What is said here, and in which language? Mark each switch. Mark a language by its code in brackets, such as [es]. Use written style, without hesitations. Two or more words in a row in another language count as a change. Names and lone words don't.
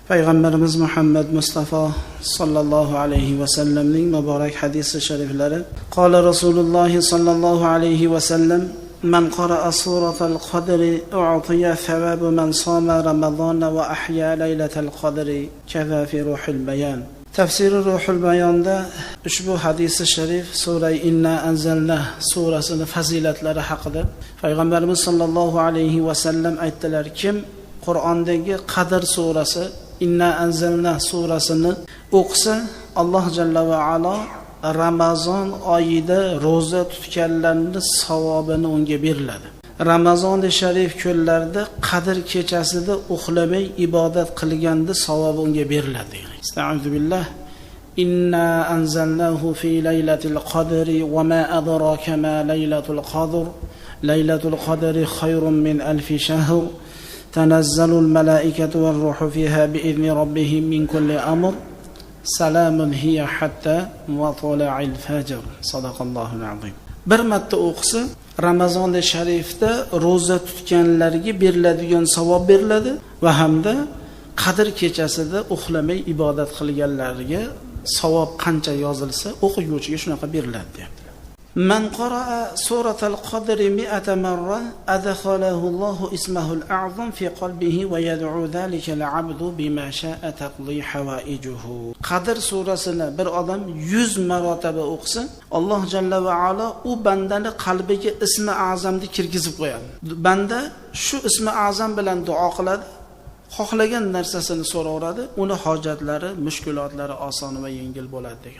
[ar] Payg'ambarimiz Muhammad Mustafa sallallohu alayhi va sallamning muborak hadisi shariflari: قال رسول الله صلى الله عليه وسلم من قرأ سورة القدر أعطي ثواب من صام رمضان وأحيا ليلة القدر كذا في روح البيان. [uz] Tafsiri Ruhul Bayonda ushbu hadisi sharif sura Inna anzalna surasining fazilatlari haqida Payg'ambarimiz sallallohu alayhi va sallam aytdilar: Kim Qur'ondagi Qadr surasi Inna anzalna surasini o'qisa, Alloh [ar] جل وعلا [uz] Ramazon oyida roza tutganlarning savobini unga beriladi. Ramazon sharif kunlarida Qadr kechasida uxlamay ibodat qilganda savobi unga beriladi. [ar] أستعيذ بالله. إنا أنزلناه في ليلة القدر وما أدراك ما ليلة القدر. ليلة القدر خير من ألف شهر. تنزل الملائكة والروح فيها بإذن ربهم من كل أمر سلام هي حتى مطلع الفجر صدق الله العظيم. [uz] Bir marta o'qisa Ramazon sharifda roza tutganlarga beriladigan savob beriladi va hamda Qadr kechasida uxlamay ibodat qilganlarga savob qancha yozilsa o'quvchiga shunaqa beriladi deyapti. [ar] من قرأ سورة القدر 100 مرة أدخله الله اسمه الأعظم في قلبه ويدعو ذلك العبد بما شاء تقضى حوائجه. [uz] Qadr surasini bir odam 100 marotaba o'qisa, Alloh [ar] جل وعلا [uz] u bandani qalbiga ismi a'zamni kirgizib qo'yadi. Banda shu ismi a'zam bilan duo qiladi, xohlagan narsasini so'raveradi, uni hojatlari, mushkulotlari oson va yengil bo'ladi degan.